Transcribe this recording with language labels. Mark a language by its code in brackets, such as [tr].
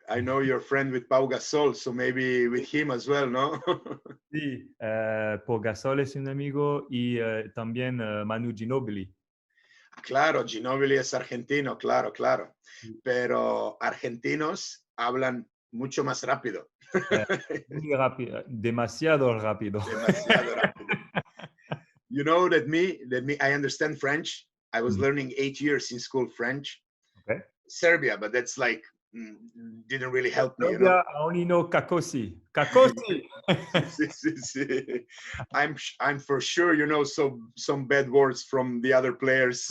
[en] I know you're friend with Pau Gasol, so maybe with him as well, ¿no? [es] Sí, Pau Gasol es un amigo y también Manu Ginóbili. Claro, Ginóbili es argentino, claro, claro. Sí. Pero argentinos hablan mucho más rápido. Muy rápido, demasiado rápido. Demasiado rápido. [en] You know I understand French. I was learning 8 years in school French. Okay. Serbia, but that's like didn't really help me, you know. Serbia, I only know Kakosi. Kakosi! [es] Sí, sí, sí. [en] I'm for sure you know some bad words from the other players,